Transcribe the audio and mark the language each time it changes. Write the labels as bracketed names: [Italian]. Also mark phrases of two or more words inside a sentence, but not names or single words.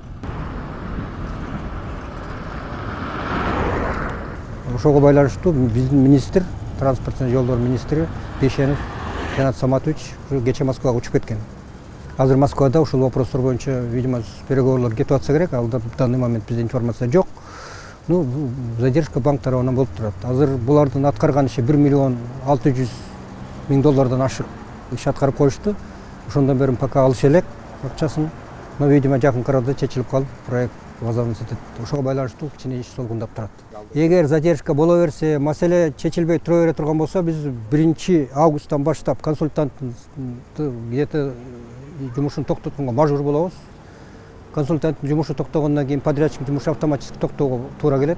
[Kyrgyz] Ошого байланыштуу биздин министр, транспорт жана жолдор министри Бешенов Жанат Саматович кече Москвага учуп кеткен. Азыр Москвада ушул вопростор боюнча, видимо, переговорлор кетип атса керек. Ал [Russian] в данный момент [Kyrgyz] бизде информация жок. Задержка банк тарабынан болуп турат. Азыр булардын аткарган иши 1 миллион 600 миң доллардан ашык иш аткарып коюшту. Ошондон бери пока алыш элек акчасын. [Russian] Но, видимо, [Kyrgyz] жакын арада чечилип калып, [Russian] проект возобновиться [Kyrgyz] этет. Ошого байланыштуу кичине иш солгундап турат. Эгер задержка боло берсе, маселе чечилбей тура бере турган болсо, биз 1 августтан баштап консультанттын где-то жумушун токтотконго мажбур болобуз. Консультанттын жумушу токтогондон кийин подрядчиктин жумушу автоматически токтоого туура келет.